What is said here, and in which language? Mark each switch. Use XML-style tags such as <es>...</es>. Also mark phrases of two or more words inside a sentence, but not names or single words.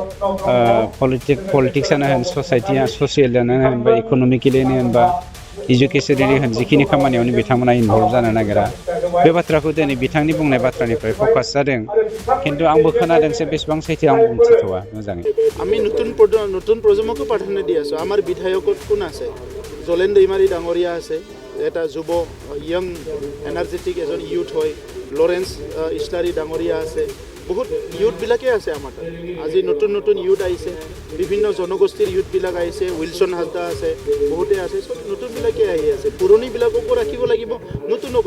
<brx>पलिटिक्सआनो होन ससाइटिया ससियेलानो होन बा इक'नमिकेलिनो होन बा एजुकेशनेलि होन जिखिनि खामानियावनो बिथांमोना इनभल्व जानो नागिरा बे बाथ्राखौ दिनै बिथांनि बुंनाय बाथ्रानिफ्राय फकास जादों किन्तु आंबो खोनादोंसो बेसेबां सैथो आं बुंथिथ'वा मोजाङै</brx> <as>আমি নতুন প্ৰজন্মকো প্ৰাধান্য দি আছোঁ আমাৰ বিধায়কত কোন আছে জলেন দৈমাৰী ডাঙৰীয়া আছে এটা যুৱ</as> <en>young energetic</en> <as>এজন ইউথ হয় লৰেন্স ইছলাৰী ডাঙৰীয়া আছে বহুত ইউথবিলাকে আছে আমাৰ তাত আজি নতুন ইউথ আহিছে বিভিন্ন জনগোষ্ঠীৰ ইউথবিলাক আহিছে উইলছন হাজদা আছে বহুতে আছে সব নতুনবিলাকে আহি আছে পুৰণিবিলাককো ৰাখিব লাগিব নতুনকো</as>